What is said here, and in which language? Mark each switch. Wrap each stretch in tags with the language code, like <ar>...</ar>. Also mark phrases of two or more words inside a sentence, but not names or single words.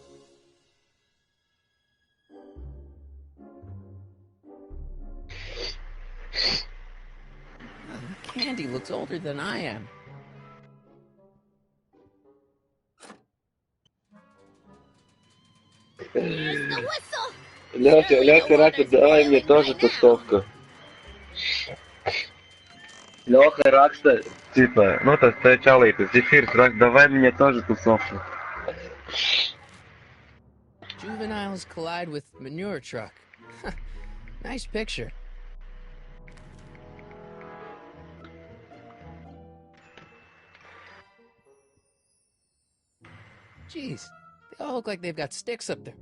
<en>The candy looks older than I am. Here's the whistle.</en> <ru>Лёха raksta, давай мне тоже тусовку. Лёха raksta, типа, ну</ru> <lv>tas te čalītis, Zifīrs raksta,</lv> <ru>davai мне тоже тусовку.</ru> <en>Juveniles collide with manure truck. Nice picture. Jeez, they all look like they've got sticks up there.</en>